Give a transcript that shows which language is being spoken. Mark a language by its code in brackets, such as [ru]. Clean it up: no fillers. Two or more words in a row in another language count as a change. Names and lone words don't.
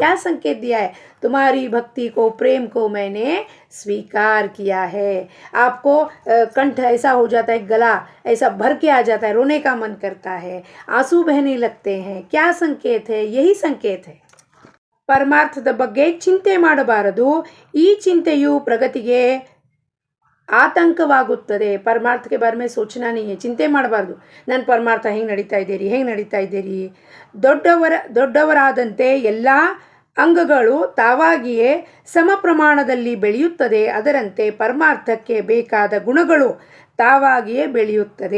[hi] क्या संकेत दिया है? तुम्हारी भक्ति को, प्रेम को मैंने स्वीकार किया है। आपको कंठ ऐसा हो जाता है, गला ऐसा भर के आ जाता है, रोने का मन करता है, आंसू बहने लगते हैं। क्या संकेत है? यही संकेत है। [kn] परमार्थದ ಬಗ್ಗೆ ಚಿಂತೆ ಮಾಡಬಾರದು, ಈ ಚಿಂತೆಯು ಪ್ರಗತಿಗೆ ಆತಂಕವಾಗುತ್ತದೆ। [hi] परमार्थ के बारे में सोचना नहीं है, [kn] ಚಿಂತೆ ಮಾಡಬಾರ್ದು। ನನ್ನ ಪರಮಾರ್ಥ ಹೆಂಗೆ ನಡೀತಾ ಇದ್ದೀರಿ? ದೊಡ್ಡವರಾದಂತೆ ಎಲ್ಲ ಅಂಗಗಳು ತಾವಾಗಿಯೇ ಸಮ ಪ್ರಮಾಣದಲ್ಲಿ ಬೆಳೆಯುತ್ತದೆ, ಅದರಂತೆ ಪರಮಾರ್ಥಕ್ಕೆ ಬೇಕಾದ ಗುಣಗಳು ತಾವಾಗಿಯೇ ಬೆಳೆಯುತ್ತದೆ।